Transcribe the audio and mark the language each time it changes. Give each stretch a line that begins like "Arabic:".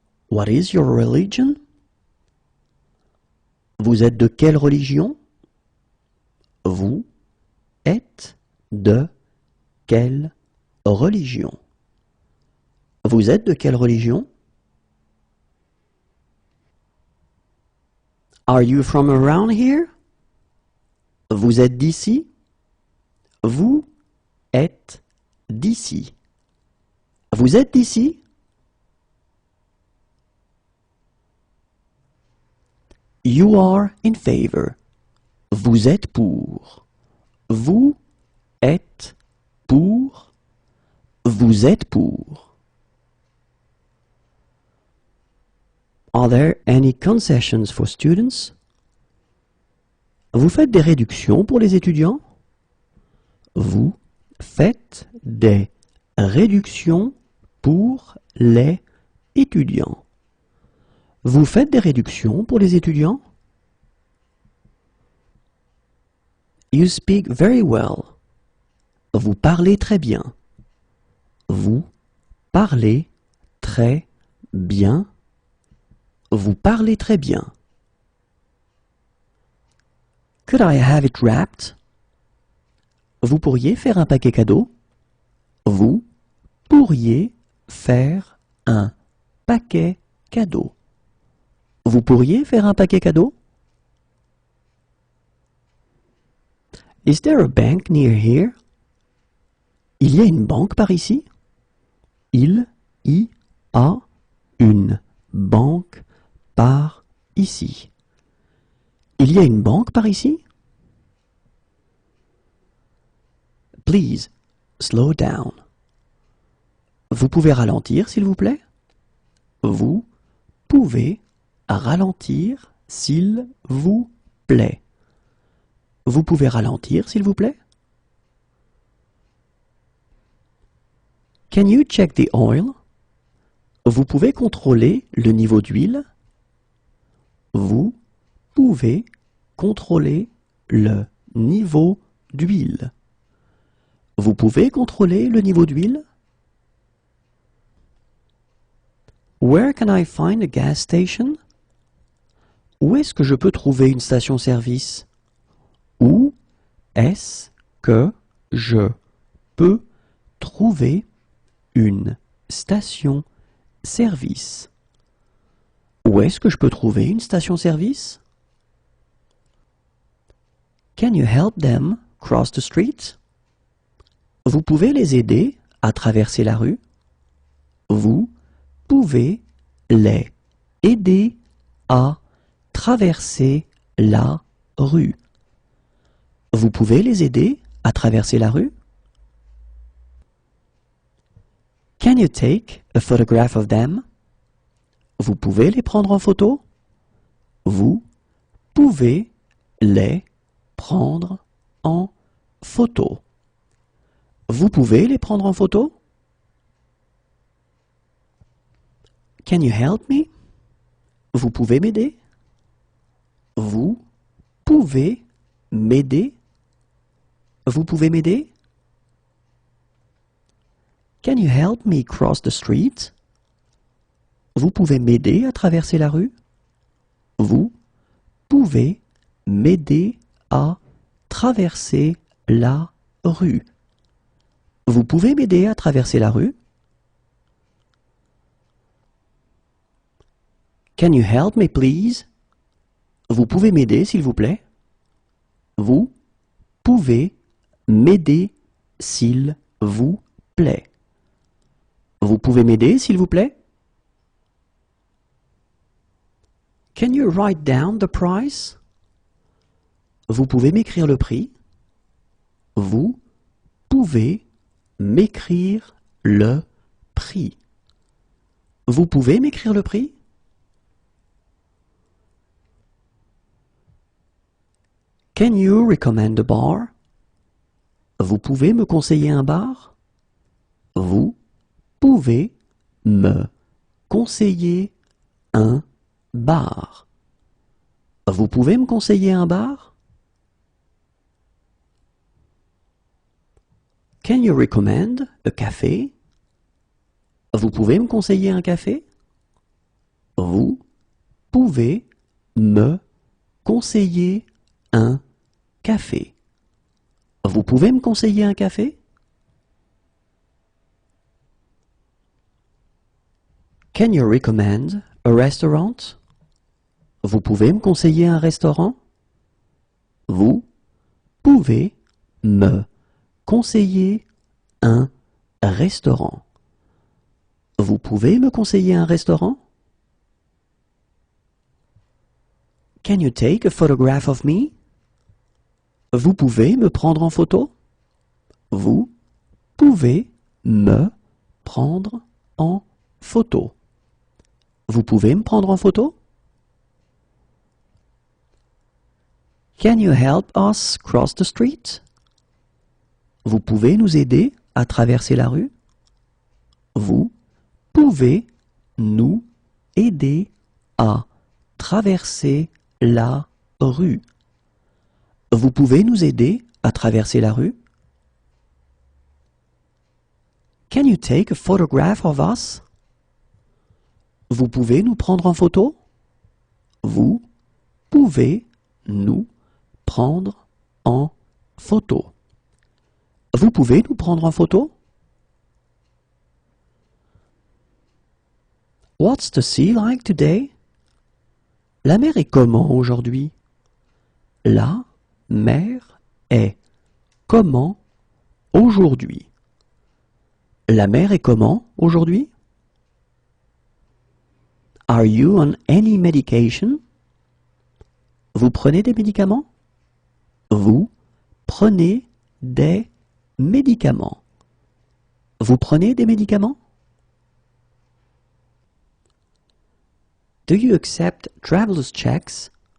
English: What is your religion?
French: Vous êtes de quelle religion? Vous êtes de quelle religion? Vous êtes de quelle religion?
English: Are you from around here?
French: Vous êtes d'ici? Vous êtes d'ici. Vous êtes d'ici?
English: You are in favor.
French: Vous êtes pour. Vous êtes pour. Vous êtes pour.
English: Are there any concessions for students?
French: Vous faites des réductions pour les étudiants? Vous faites des réductions pour les étudiants. Vous faites des réductions pour les étudiants?
English: You speak very well.
French: Vous parlez très bien. Vous parlez très bien. Vous parlez très bien.
English: Could I have it wrapped?
French: Vous pourriez faire un paquet cadeau? Vous pourriez faire un paquet cadeau. Vous pourriez faire un paquet cadeau?
English: Is there a bank near here?
French: Il y a une banque par ici? Il y a une banque par ici. Il y a une banque par ici?
English: Please, slow down.
French: Vous pouvez ralentir, s'il vous plaît? Vous pouvez ralentir, s'il vous plaît. Vous pouvez ralentir, s'il vous plaît?
English: Can you check the oil?
French: Vous pouvez contrôler le niveau d'huile? Vous pouvez contrôler le niveau d'huile. Vous pouvez contrôler le niveau d'huile?
English: Where can I find a gas station?
French: Où est-ce que je peux trouver une station-service? Où est-ce que je peux trouver une station-service? Où est-ce que je peux trouver une station-service?
English: Can you help them cross the street?
French: Vous pouvez les aider à traverser la rue? Vous pouvez les aider à traverser la rue. Vous pouvez les aider à traverser la rue?
English: Can you take a photograph of them?
French: Vous pouvez les prendre en photo? Vous pouvez les prendre en photo. Vous pouvez les prendre en photo?
English: Can you help me?
French: Vous pouvez m'aider? Vous pouvez m'aider? Vous pouvez m'aider?
English: Can you help me cross the street?
French: Vous pouvez m'aider à traverser la rue? Vous pouvez m'aider à traverser la rue? Vous pouvez m'aider à traverser la rue?
English: Can you help me please?
French: Vous pouvez m'aider s'il vous plaît? Vous pouvez m'aider s'il vous plaît? Vous pouvez m'aider s'il vous plaît?
English: Can you write down the price?
French: Vous pouvez m'écrire le prix? Vous pouvez m'écrire le prix. Vous pouvez m'écrire le prix?
English: Can you recommend a bar?
French: Vous pouvez me conseiller un bar? Vous pouvez me conseiller un bar. Vous pouvez me conseiller un bar?
English: Can you recommend a café?
French: Vous pouvez me conseiller un café? Vous pouvez me conseiller un café. Vous pouvez me conseiller un café?
English: Can you recommend a restaurant?
French: Vous pouvez me conseiller un restaurant? Vous pouvez me conseiller un restaurant. Vous pouvez me conseiller un restaurant?
English: Can you take a photograph of me?
French: Vous pouvez me prendre en photo? Vous pouvez me prendre en photo. Vous pouvez me prendre en photo?
English: Can you help us cross the street?
French: Vous pouvez nous aider à traverser la rue? Vous pouvez nous aider à traverser la rue? Vous pouvez nous aider à traverser la rue?
English: Can you take a photograph of us?
French: Vous pouvez nous prendre en photo? Vous pouvez nous prendre en photo. Vous pouvez nous prendre en photo?
English: What's the sea like today?
French: La mer est comment aujourd'hui? La mer est comment aujourd'hui? La mer est comment aujourd'hui?
English: Are you on any medication?
French: Vous prenez des médicaments? Vous prenez des médicaments. Vous prenez des médicaments?
English: Do you accept traveler's checks?